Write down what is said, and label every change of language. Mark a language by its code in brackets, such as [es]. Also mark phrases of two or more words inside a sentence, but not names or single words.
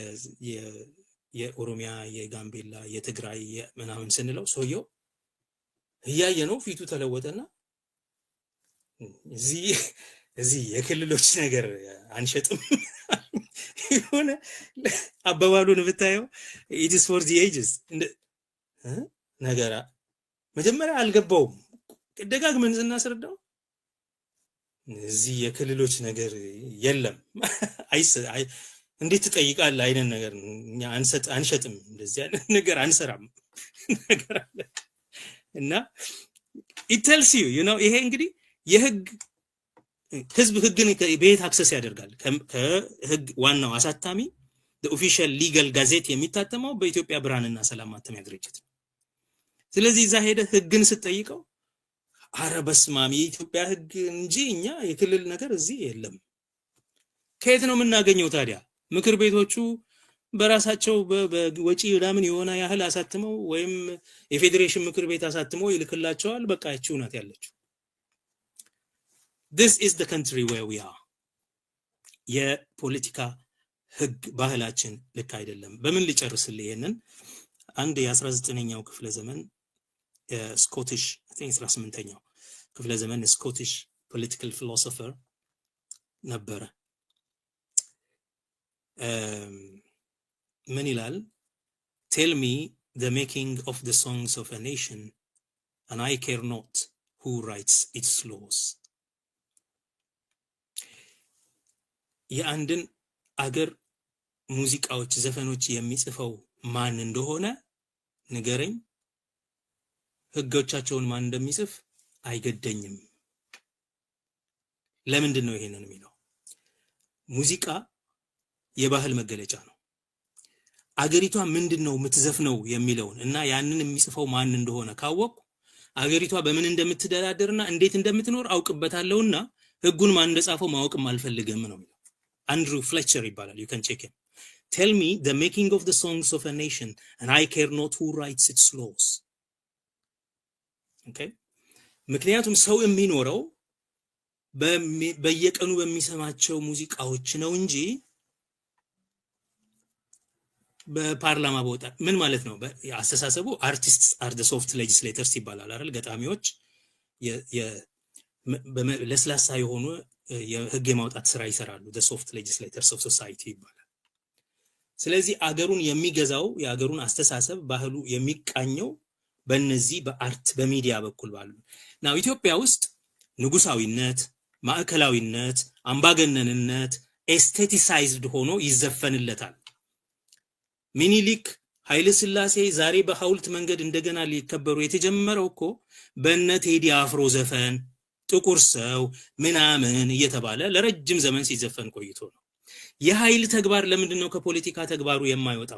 [am] የኦሮሚያ የጋምቤላ የትግራይ ምናምን ስንለው ሰውየው እያየ ነው ፊቱ ተለወጠና እዚህ የክልሎች ነገር አንሸጥም የሆነ አባባሉን ብታየው [en] it is for the ages [am] ነገራ መጀመሪያ አልገባውም። ደጋግመን ስናስረዳው እዚህ የክልሎች ነገር የለም እንዴት ትጠይቃለህ አይነት ነገር እኛ አንሸጥም እንደዚህ አይነት ነገር አንሰራም ነገር አለ እና [en] it tells you know [am] ይሄ እንግዲህ የህግ ህዝብ ህግን በየት አክሰስ ያደርጋል? ከህግ ዋናው አሳታሚ [en] the official legal gazette [am] የሚታተመው በኢትዮጵያ ብርሃንና ሰላም ማተሚያ ድርጅት። ስለዚህ እዛ ሄደ ህግን ስትጠይቀው አረ በስማም የኢትዮጵያ ህግ እንጂ እኛ የክልል ነገር እዚህ የለም። ከየት ነው የምናገኘው ታዲያ? ምክር ቤቶቹ በራሳቸው በወጪ ምናምን የሆነ ያህል አሳትመው ወይም የፌዴሬሽን ምክር ቤት አሳትመው ይልክላቸዋል። በቃ እቺው ናት ያለችው። [en] This is the country where we are. [am] የፖለቲካ ህግ ባህላችን ልክ አይደለም። በምን ልጨርስልህ ይሄንን አንድ የ19ኛው ክፍለ ዘመን ስኮቲሽ 18ኛው ክፍለ ዘመን ስኮቲሽ [en] political philosopher [am] ነበረ። ምን ይላል? [en] Tell me the making of the songs of a nation and I care not who writes its laws. [am] የአንድን አገር ሙዚቃዎች ዘፈኖች የሚጽፈው ማን እንደሆነ ንገረኝ፣ ህጎቻቸውን ማን እንደሚጽፍ አይገደኝም። ለምንድን ነው ይሄንን የሚለው? ሙዚቃ የባህል መገለጫ ነው። አገሪቷ ምንድነው የምትዘፍነው የሚለውን እና ያንን የሚጽፈው ማን እንደሆነ ካወቅኩ አገሪቷ በምን እንደምትደራደርና እንዴት እንደምትኖር አውቅበታለሁና ህጉን ማን እንደጻፈው ማወቅም አልፈልግም ነው። Andrew Fletcher ይባላል። [en] you can check him. Tell me the making of the songs of a nation and I care not who writes its laws. Okay? [am] ምክንያቱም ሰው የሚኖረው በየቀኑ በሚሰማቸው ሙዚቃዎች ነው እንጂ በፓርላማ ቦታ ምን ማለት ነው? አስተሳሰቡ [en] artists are the soft legislators [am] ይባላል አይደል? ገጣሚዎች ለስላሳ የሆኑ የህግ የማውጣት ስራ ይሰራሉ። [en] the soft legislators of society [am] ይባላል። ስለዚህ አገሩን የሚገዛው የአገሩን አስተሳሰብ ባህሉ የሚቃኘው በእነዚህ በአርት በሚዲያ በኩል ባሉ ነው። ኢትዮጵያ ውስጥ ንጉሳዊነት፣ ማዕከላዊነት፣ አምባገነንነት ኤስቴቲሳይዝድ ሆኖ ይዘፈንለታል። ሚኒሊክ ኃይለ ሥላሴ ዛሬ በሐውልት መንገድ እንደገና ሊከበሩ የተጀመረው እኮ በእነ ቴዲ አፍሮ ዘፈን ጥቁር ሰው ምናምን እየተባለ ለረጅም ዘመን ሲዘፈን ቆይቶ ነው። የኃይል ተግባር ለምንድን ነው ከፖለቲካ ተግባሩ የማይወጣው?